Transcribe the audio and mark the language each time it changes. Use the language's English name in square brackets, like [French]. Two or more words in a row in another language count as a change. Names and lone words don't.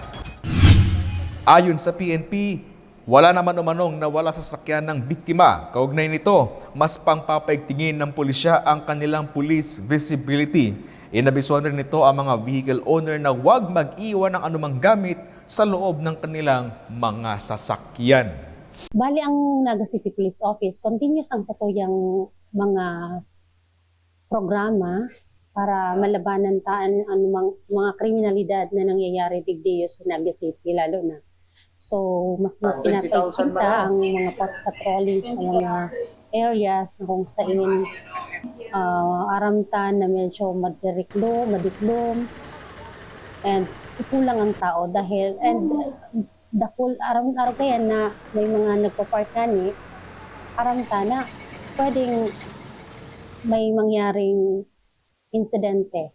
[Filipino] Ayon sa PNP, wala naman umanong nawala sa sasakyan ng biktima. Kaugnay nito, mas pangpapaigtingin ng pulisya ang kanilang [English] police visibility. [Filipino] Inabisuhan rin nito ang mga [English] vehicle owner [Filipino] na huwag mag-iwan ng anumang gamit sa loob ng kanilang mga sasakyan. [Bikol] Bali ang Naga City Police Office, continuous ang satuyang mga programa para malabanan taan ang mga kriminalidad na nangyayari digdiyo sa Naga City lalo na. So, mas pinapagkita ang mga patrolling sa mga areas na kung saan aramtan na medyo madiklom, and kulang ang tao dahil dahil araw-araw kaya na may mga nagpa-park ni aramtan na pwedeng may mangyaring insidente.